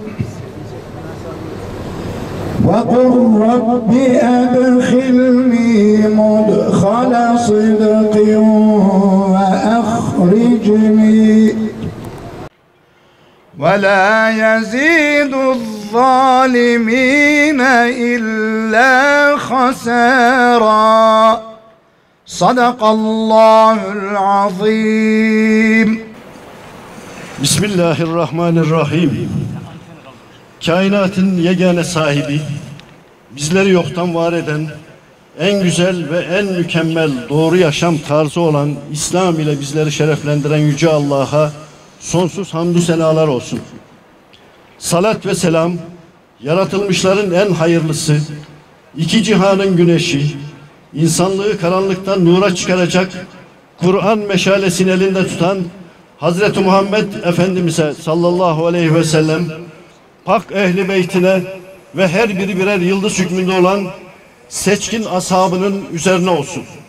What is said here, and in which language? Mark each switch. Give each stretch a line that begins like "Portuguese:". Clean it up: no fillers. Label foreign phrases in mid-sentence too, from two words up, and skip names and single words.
Arabic: وقل رب أدخلني مدخل صدق وأخرجني ولا يزيد الظالمين إلا خسارا صدق الله العظيم. بسم الله الرحمن الرحيم.
Turkish: Kainatın yegane sahibi, bizleri yoktan var eden, en güzel ve en mükemmel doğru yaşam tarzı olan İslam ile bizleri şereflendiren Yüce Allah'a sonsuz hamdü senalar olsun. Salat ve selam, yaratılmışların en hayırlısı, iki cihanın güneşi, insanlığı karanlıktan nura çıkaracak, Kur'an meşalesini elinde tutan Hazreti Muhammed Efendimiz'e sallallahu aleyhi ve sellem, pak ehli beytine ve her biri birer yıldız hükmünde olan seçkin ashabının üzerine olsun.